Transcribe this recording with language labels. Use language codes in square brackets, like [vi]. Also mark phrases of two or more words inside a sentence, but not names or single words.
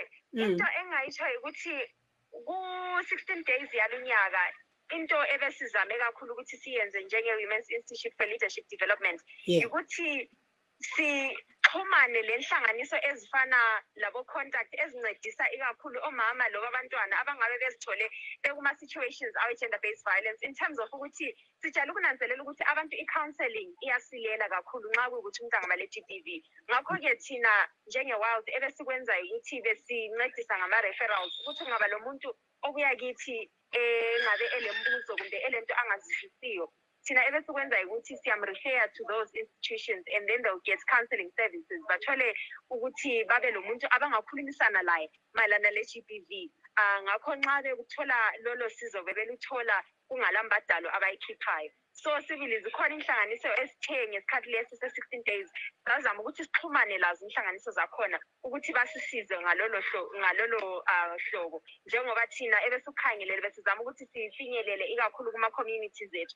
[nd] Into engayitsho ukuthi ku-16 days yalonyaka into ebesizame kakhulu ukuthi siyenze njenge-Women's Institute for Leadership Development ukuthi sixhumane lenhlanganiso ezifana labo contact ezincedisa ikakhulu omama loba abantwana abangabe bezithole bekuma-situations awe- [en] gender based violence in terms of [nd] ukuthi sijala ukunanzelela ukuthi abantu i-counseling iyasilela kakhulu nxa kuyukuthi umuntu angama-le-GBV. Ngakho-ke thina njenge-Wild ebesikwenzayo ukuthi besincedisa ngama-referrals ukuthi kungaba lo muntu obuya kithi ngabe elembuzo kumbe elento angazizwisiyo thina ebesikwenza ukuthi siyamrefer [en] to those institutions and then they'll get counseling services [nd] bathole ukuthi babe lo muntu abangakhulumisana laye mayelana le-GBV. Ngakho nxa bekuthola lolo sizo bebeluthola kungalambadalo abayikhiphayo. So sibili zikhona inhlanganiso esithe ngesikhathi lesi se-16 days bazama ukuthi sixhumane lazo inhlanganiso zakhona ukuthi basisize ngalolo hlobo njengoba thina ebesikhangelele besizama ukuthi sifinyelele ikakhulu kuma-communities ethu.